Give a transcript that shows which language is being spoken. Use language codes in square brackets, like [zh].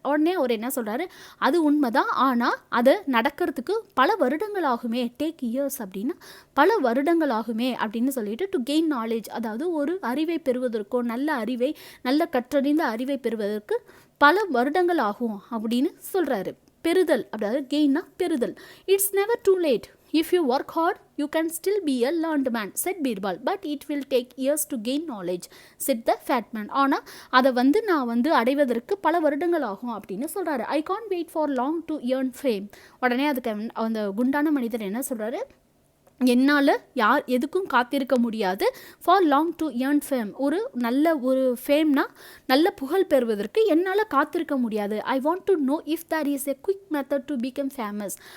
[ta] உடனே அவர் என்ன சொல்கிறாரு, அது உண்மைதான், ஆனால் அதை நடக்கிறதுக்கு பல வருடங்கள் ஆகுமே. [en] take years [ta] அப்படின்னா பல வருடங்கள் ஆகுமே அப்படின்னு சொல்லிட்டு, [en] to gain knowledge [ta] அதாவது ஒரு அறிவை பெறுவதற்கோ, நல்ல கற்றறிந்த அறிவை பெறுவதற்கு பல வருடங்கள் ஆகும் அப்படின்னு சொல்கிறாரு. பெறுதல், அதாவது கெயின்னா பெறுதல். [en] It's never too late. If you work hard, you can still be a learned man, said Birbal. But it will take years to gain knowledge, said the fat man. [ta] ஆனால் அதை நான் அடைவதற்கு பல வருடங்கள் ஆகும் அப்படின்னு சொல்கிறாரு. [en] I can't wait for long to earn fame. [ta] உடனே அதுக்கு அந்த குண்டான மனிதர் என்ன சொல்கிறாரு, என்னால் எதுக்கும் காத்திருக்க முடியாது. [en] for long to earn fame, [ta] ஒரு ஃபேம்னா நல்ல புகழ் பெறுவதற்கு என்னால் காத்திருக்க முடியாது. [en] I want to know if there is a quick method to become famous.